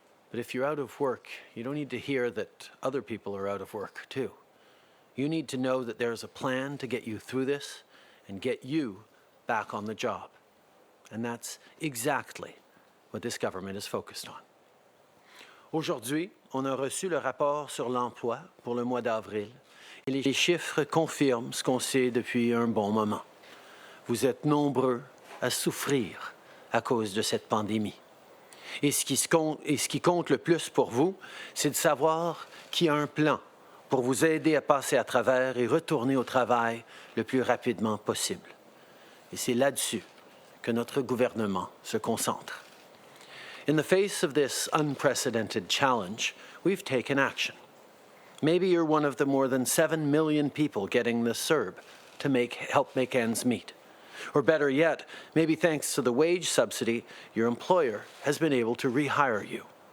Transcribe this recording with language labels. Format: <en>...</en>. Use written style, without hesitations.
<en>But if you're out of work, you don't need to hear that other people are out of work too. You need to know that there's a plan to get you through this and get you back on the job. And that's exactly what this government is focused on.</en> <fr>Aujourd'hui, on a reçu le rapport sur l'emploi pour le mois d'avril et les chiffres confirment ce qu'on sait depuis un bon moment. Vous êtes nombreux à souffrir à cause de cette pandémie. Et ce qui compte le plus pour vous, c'est de savoir qu'il y a un plan pour vous aider à passer à travers et retourner au travail le plus rapidement possible. Et c'est là-dessus que notre gouvernement se concentre.</fr> <en>In the face of this unprecedented challenge, we've taken action. Maybe you're one of the more than 7 million people getting the CERB to help make ends meet. Or better yet, maybe thanks to the wage subsidy, your employer has been able to rehire you.</en>